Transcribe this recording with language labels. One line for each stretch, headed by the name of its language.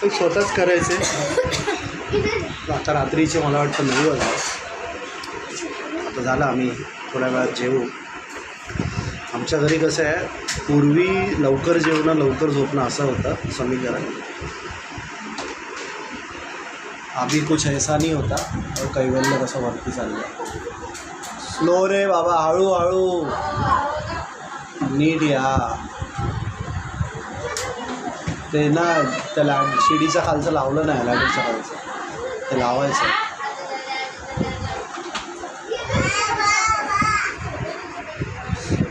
Marathi: पण स्वतःच करायचे. आता रात्रीचे मला वाटतं 9 वाजले. आता झालं आम्ही थोड्या वेळात जेवू. आमच्या घरी कसं आहे, पूर्वी लवकर जेवणं लवकर झोपणं असं होतं समीकरण.
Hindi: अभी कुछ ऐसा नहीं होता.
Marathi: और कैवल्य कसं वरती चाललं. स्लो रे बाबा, हळूहळू नीट या. ते ना त्या शिडीच्या खालचं लावलं नाही, लॅडरच्या खालचं ते लावायचं.